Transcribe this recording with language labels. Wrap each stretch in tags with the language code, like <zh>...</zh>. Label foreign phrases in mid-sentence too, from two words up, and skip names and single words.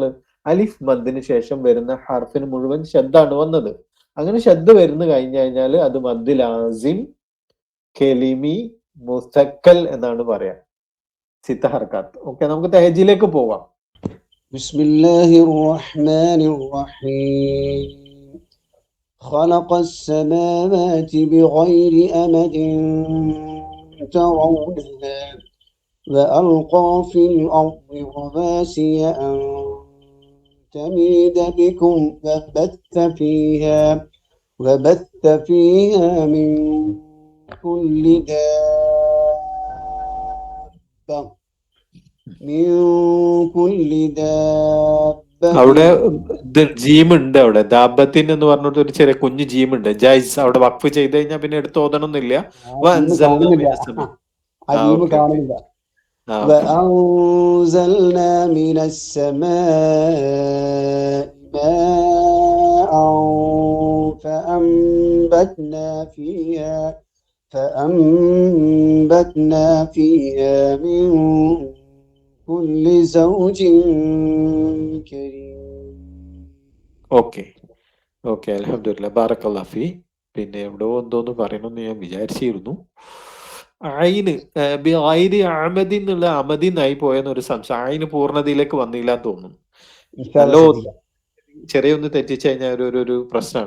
<ml>അലിഫ് മദ്ദിന് ശേഷം വരുന്ന ഹർഫിന് മുഴുവൻ ഷദ്ദാണ് വന്നത്. അങ്ങനെ ഷദ്ദ് വരുന്നു കഴിഞ്ഞു കഴിഞ്ഞാൽ അത്</ml> <ar>مد لازم كلمي مثقل</ar> <ml>എന്നാണ് പറയാ.</ml> <ar>ستة حركات.</ar> <ml>ഓക്കെ. നമുക്ക് തഹജിലേക്ക് പോവാം.</ml> <ar>بسم الله الرحمن الرحيم. خلق السماوات بغير أمد ترونها وألقى في الأرض رواسي أن تميد بكم وبث فيها من كل دابة</ar> <ml>അവിടെ ഇത് ജീമുണ്ട്. അവിടെ ദാബത്തിൻ എന്ന് പറഞ്ഞിട്ട് ഒരു ചെറിയ കുഞ്ഞു ജീമുണ്ട്. ജൈസ് അവിടെ വഖഫ് ചെയ്ത് കഴിഞ്ഞാൽ പിന്നെ എടുത്ത് ഓതണമെന്നില്ല. കാണുന്നില്ല.</ml> <ar>وأنزلنا من السماء ماء فأنبتنا فيها من كل زوج كريم. ഓക്കെ الحمد لله بارك الله في.</ar> <ml>പിന്നെ എവിടെയോ എന്തോന്ന് പറയണമെന്ന് ഞാൻ വിചാരിച്ചിരുന്നു. ഐന്</ml> <ar>بغير عمد</ar> <ml>എന്നുള്ള അമദിനായി പോയെന്നൊരു സംശയം. ഐന് പൂർണ്ണതയിലേക്ക് വന്നില്ല എന്ന് തോന്നുന്നു. നല്ലോ ചെറിയൊന്ന് തെറ്റിച്ചു കഴിഞ്ഞാൽ ഒരു പ്രശ്നമാണ്.</ml>